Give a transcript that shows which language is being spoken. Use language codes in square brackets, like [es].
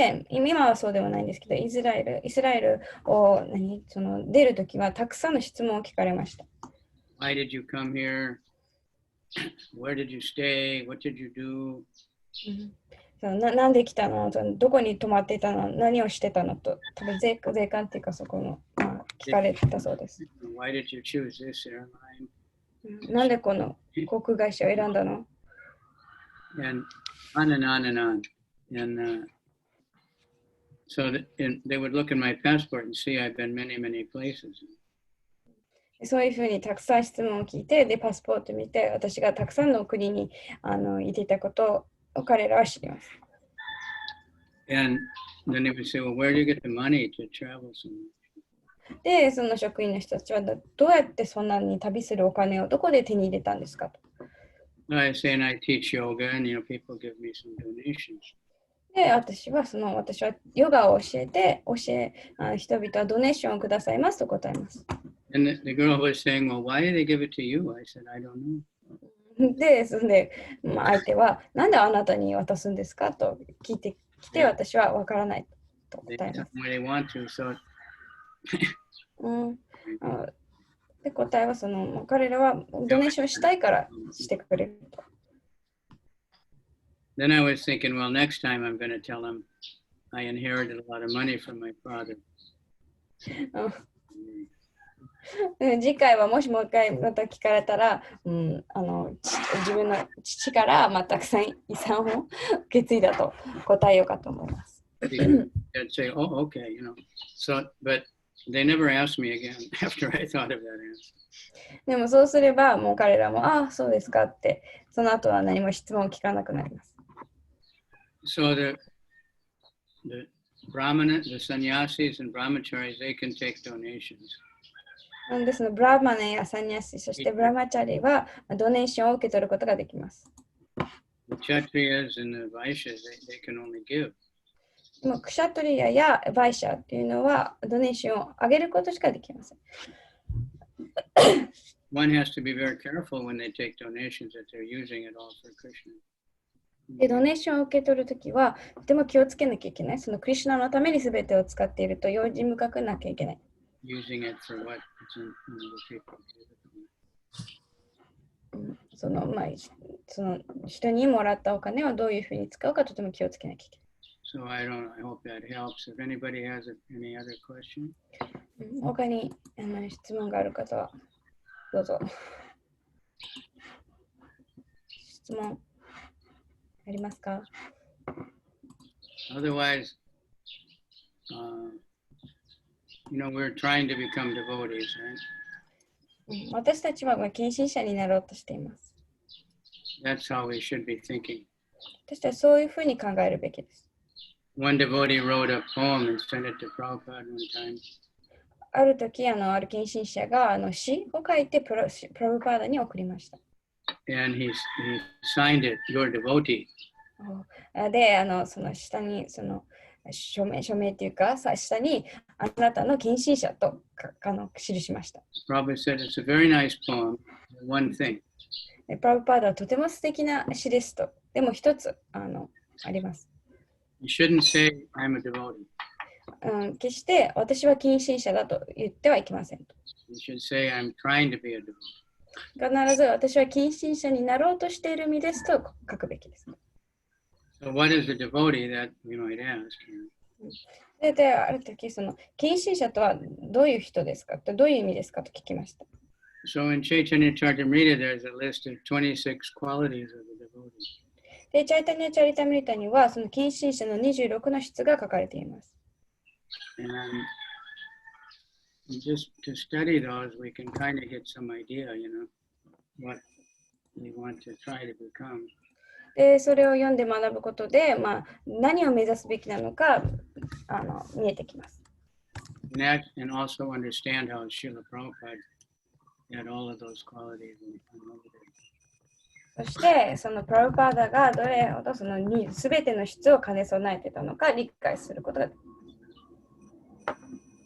[ja] 今はそうではないんですけど、イスラエルを出るときはたくさんの質問を聞かれました。 [en] Why did you come here? Where did you stay? What did you do? [ja] なんで来たの？どこに泊まってたの？何をしてたの？と、多分税関っていうかそこの、聞かれたそうです。 [en] Why did you choose this airline? [ja] なんでこの航空会社を選んだの？ [en] And on and on and on. And so they would look at my passport and see I've been many, many places. [ja] そういうふうにたくさん質問を聞いて、で、パスポート見て、私がたくさんの国に行っていたことを彼らは知ります。 [en] And then they would say, well, where do you get the money to travel so much? [ja] で、その職員の人たちはどうやってそんなに旅するお金をどこで手に入れたんですかと。 [en] I say, and I teach yoga, and people give me some donations. [ja] で、私はヨガを教え人々はドネーションをくださいますと答えます。 [en] And the girl was saying, well, why did they give it to you? I said, I don't know. [ja] で、相手は、なんであなたに渡すんですかと聞いてきて、私は分からないと答えます。 [en] They want to, so [ja] で、答えは彼らはドネーションしたいからしてくれると。 [en] Then I was thinking, well, next time I'm going to tell them I inherited a lot of money from my father. [ja] 次回はもしもう一回また聞かれたら、自分の父からたくさん遺産を受け継いだと答えようかと思います。 [en] They'd say, oh, okay, So, but they never asked me again after I thought of that answer. [ja] でもそうすれば、もう彼らも、そうですかって、その後は何も質問を聞かなくなります。 [en] So the brahmana, the sannyasis and brahmacharis, they can take donations. [ja] で、そのブラーマネやサニヤシ、そしてブラマチャリはドネーションを受け取ることができます。 [en] The Kshatriyas and the Vaishyas, they can only give. [ja] でもクシャトリアやバイシャっていうのはドネーションを上げることしかできません。 [en] One has to be very careful when they take donations that they're using it all for Krishna. [ja] で、ドネーションを受け取るときは、とても気をつけなきゃいけない。そのクリシュナのために全てを使っていると、用心深くなきゃいけない。 [en] Using it for what the people do. [ja] その人にもらったお金をどういうふうに使うかとても気をつけなきゃいけない。 [en] So I hope that helps. If anybody has any other question. [ja] 他に質問がある方はどうぞ。質問ありますか？ [en] Otherwise, we're trying to become devotees, right? [ja] 私たちは献身者になろうとしています。 [en] That's how we should be thinking. [ja] 私たちはそういうふうに考えるべきです。 [en] One devotee wrote a poem and sent it to Prabhupada one time. [ja] ある時、ある献身者が詩を書いてプラブパーダに送りました。 [en] And he signed it, your devotee. [ja] で、その下に署名っていうか、下にあなたの献身者と記しました。 [en] Prabhupada said it's a very nice poem, one thing. [ja] プラブパーダはとても素敵な詩ですと。でも一つあります。 [en] You shouldn't say I'm a devotee. [ja] 決して私は献身者だと言ってはいけません。 [en] You should say I'm trying to be a devotee. [ja] 必ず私は献身者になろうとしている身ですと書くべきです。 [en] So what is a devotee that I'd ask? [ja] で、ある時、献身者とはどういう人ですかと、どういう意味ですかと聞きました。 [en] So in Chaitanya Charitamrita, there's a list of 26 qualities of a devotee. [ja] で、チャイタニャチャリタムリタには、その献身者の26の質が書かれています。 [en] And just to study those, we can kind of get some idea, what we want to try to become. [ja] で、それを読んで学ぶことで、何を目指すべきなのか見えてきます。 [en] And also understand how Srila Prabhupada had all of those qualities. [ja] そして、そのプラブパーダがどれほどその全ての質を兼ね備えていたのか理解することができます。